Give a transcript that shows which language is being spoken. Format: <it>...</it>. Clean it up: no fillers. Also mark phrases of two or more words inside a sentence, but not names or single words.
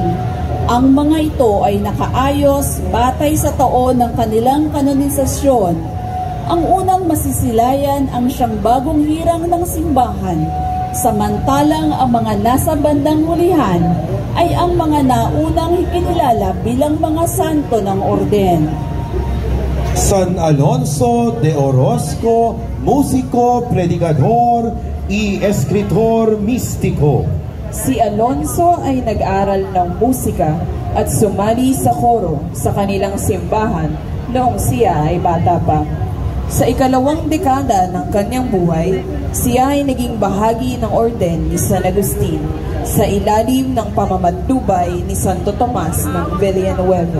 <tl>Ang mga ito ay nakaayos batay sa taon ng kanilang kanonisasyon. Ang unang masisilayan ang siyang bagong hirang ng simbahan, samantalang ang mga nasa bandang hulihan ay ang mga naunang ikinilala bilang mga santo ng orden.</tl> <es>San Alonso de Orozco, musiko, predikador, y escritor mistiko.</es> <tl>Si Alonso ay nag-aral ng musika at sumali sa koro sa kanilang simbahan noong siya ay bata pa. Sa ikalawang dekada ng kanyang buhay, siya ay naging bahagi ng orden ni San Agustin sa ilalim ng pamamatnubay ni Santo Tomas ng Villanueva.</tl>